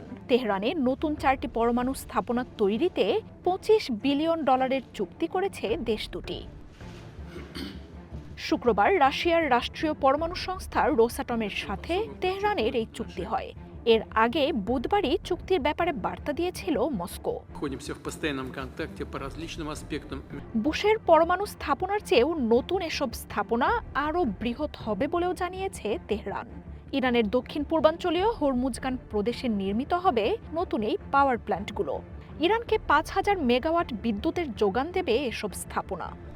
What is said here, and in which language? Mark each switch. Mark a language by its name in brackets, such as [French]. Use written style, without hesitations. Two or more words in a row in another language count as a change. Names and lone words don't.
[Bangla] তেহরানে নতুন 4টি পরমাণু স্থাপনা তৈরিতে $25 বিলিয়ন চুক্তি করেছে দেশ দুটি। শুক্রবার রাশিয়ার রাষ্ট্রীয় পরমাণু সংস্থা রোসাটমের সাথে তেহরানের এই চুক্তি হয়। এর আগে বুধবারই চুক্তির ব্যাপারে বার্তা দিয়েছিল মস্কো। [Russian] Находимся в постоянном контакте по различным аспектам. [Bangla] বুশের পরমাণু স্থাপনার চেয়েও নতুন এসব স্থাপনা আরও বৃহৎ হবে বলেও জানিয়েছে তেহরান। ইরানের দক্ষিণ পূর্বাঞ্চলীয় হরমুজগান প্রদেশে নির্মিত হবে নতুন এই পাওয়ার প্ল্যান্টগুলো। ইরানকে 5,000 মেগাওয়াট বিদ্যুতের যোগান দেবে এসব স্থাপনা।